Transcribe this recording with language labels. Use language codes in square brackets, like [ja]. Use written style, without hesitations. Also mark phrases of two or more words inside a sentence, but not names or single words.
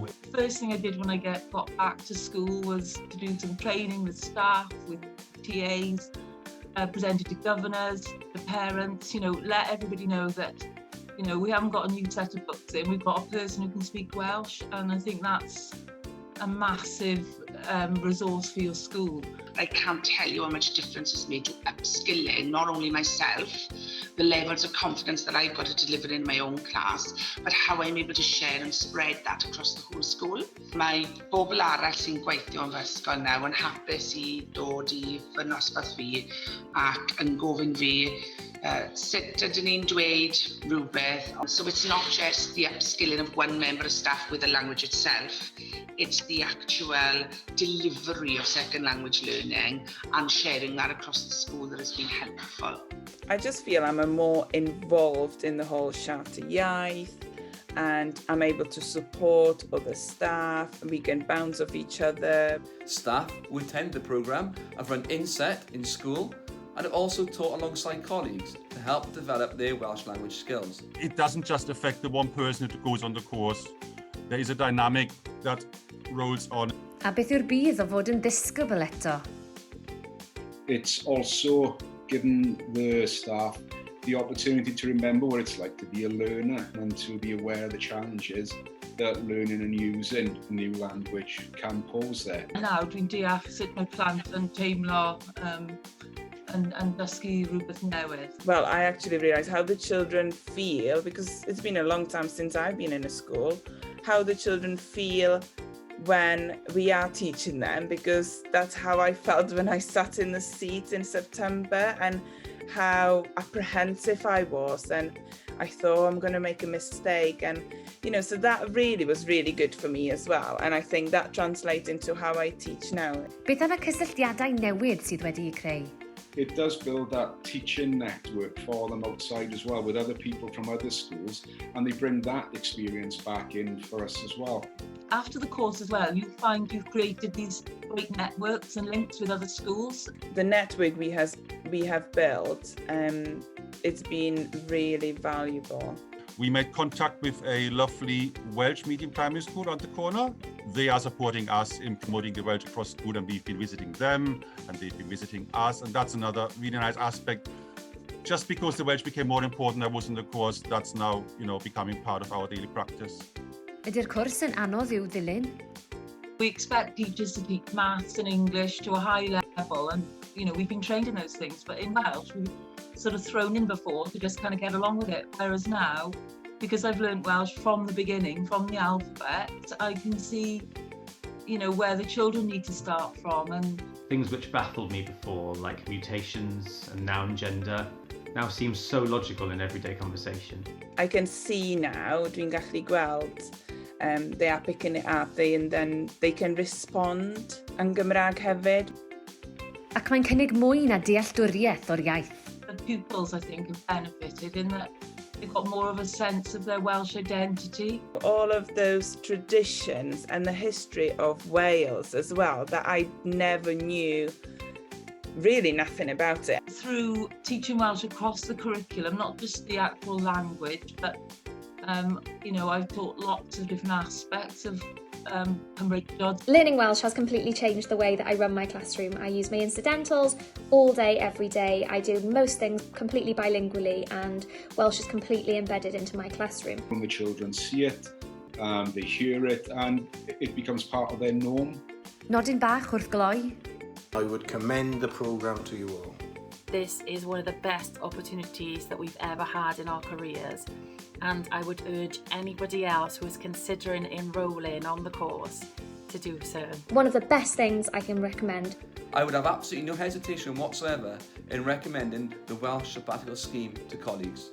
[en] The first thing I did when I got back to school was to do some training with staff, with TAs, presented to governors, the parents, let everybody know that, we haven't got a new set of books in, we've got a person who can speak Welsh, and I think that's a massive resource for your school. I can't tell you how much difference it's made to upskilling not only myself, the levels of confidence that I've got to deliver in my own class, but how I'm able to share and spread that across the whole school. [cy] Mae bobl arall sy'n gweithio yn fy ysgol nawr yn hapus I dod I fy nosbarth fi ac yn gofyn fi sut ydyn ni'n dweud rhywbeth. [en] So it's not just the upskilling of one member of staff with the language itself, it's the actual delivery of second language learning and sharing that across the school that has been helpful. I just feel I'm more involved in the whole Siarter Iaith, and I'm able to support other staff, and we can bounce off each other. Staff who attend the programme have run inset in school and have also taught alongside colleagues to help develop their Welsh language skills. It doesn't just affect the one person who goes on the course. There is a dynamic that rolls on. [cy] A beth yw'r bydd o fod yn ddisgybl eto? [en] It's also given the staff the opportunity to remember what it's like to be a learner and to be aware of the challenges that learning and using a new language can pose there. [cy] Now dwi'n deall sut mae plant yn teimlo and dysgu rhywbeth newydd. [en] Well, I actually realised how the children feel, because it's been a long time since I've been in a school, how the children feel when we are teaching them, because that's how I felt when I sat in the seat in September, and how apprehensive I was, and I thought I'm going to make a mistake, and so that was really good for me as well, and I think that translates into how I teach now. [cy] Beth am y cysylltiadau newydd sydd wedi eu creu? [en] It does build that teaching network for them outside as well, with other people from other schools, and they bring that experience back in for us as well. After the course as well, you find you've created these great networks and links with other schools. The network we have built, it's been really valuable. We made contact with a lovely Welsh medium primary school around the corner. They are supporting us in promoting the Welsh across school, and we've been visiting them and they've been visiting us, and that's another really nice aspect. Just because the Welsh became more important, I was in the course, that's now becoming part of our daily practice. [cy] Ydy'r cwrs yn anodd i'w ddilyn? [en] We expect teachers to teach maths and English to a high level, and we've been trained in those things, but in Welsh sort of thrown in before to just kind of get along with it. Whereas now, because I've learned Welsh from the beginning, from the alphabet, I can see, you know, where the children need to start from. And things which baffled me before, like mutations and noun gender, now seem so logical in everyday conversation. I can see now, [cy] dwi'n gallu gweld, [en] they are picking it up, and then they can respond [cy] yn Gymraeg hefyd. Ac mae'n cynnig mwy na dealltwriaeth o'r iaith. [en] The pupils, I think, have benefited in that they've got more of a sense of their Welsh identity. All of those traditions and the history of Wales as well that I never knew really nothing about it. Through teaching Welsh across the curriculum, not just the actual language, but you know, I've taught lots of different aspects of Cymreictod. Learning Welsh has completely changed the way that I run my classroom. I use my incidentals all day, every day. I do most things completely bilingually, and Welsh is completely embedded into my classroom. When the children see it, they hear it, and it becomes part of their norm. [cy] Nodyn bach wrth gloi. [en] I would commend the programme to you all. This is one of the best opportunities that we've ever had in our careers, and I would urge anybody else who is considering enrolling on the course to do so. One of the best things I can recommend. I would have absolutely no hesitation whatsoever in recommending the Welsh Sabbatical scheme to colleagues.